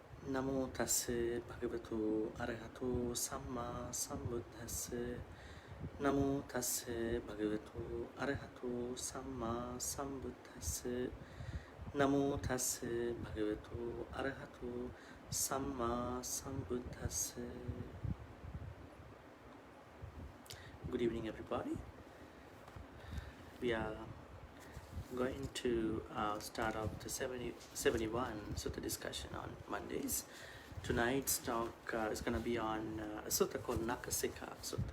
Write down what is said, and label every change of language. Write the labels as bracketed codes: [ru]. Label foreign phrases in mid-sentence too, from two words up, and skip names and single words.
[pi] Namo tassa bhagavato arahato samma sambuddhassa. Namo tassa bhagavato arahato samma sambuddhassa. Namo tassa bhagavato arahato samma sambuddhassa. [en] Good evening, everybody. We are going to start off the 71 Sutta discussion on Mondays. Tonight's talk is going to be on a sutta called Nakasika Sutta.